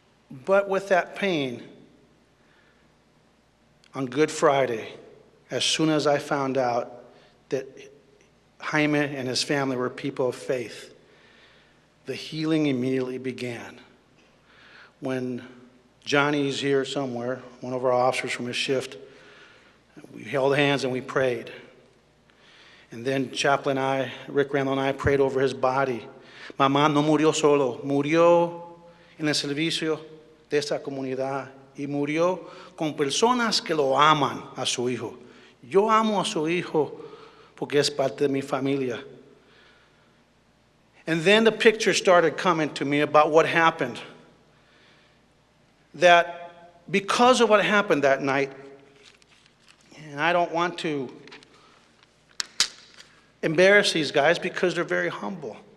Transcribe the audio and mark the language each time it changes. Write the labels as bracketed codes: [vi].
[en] But with that pain, on Good Friday, as soon as I found out that Jaime and his family were people of faith, the healing immediately began. When Johnny's here somewhere, one of our officers from his shift, we held hands and we prayed. And then Chaplain Rick Randall and I prayed over his body. [es] Mamá no murió solo, murió en el servicio de esta comunidad y murió con personas que lo aman a su hijo. Yo amo a su hijo porque es parte de mi familia. [en] And then the picture started coming to me about what happened. That because of what happened that night, and I don't want to embarrass these guys because they're very humble.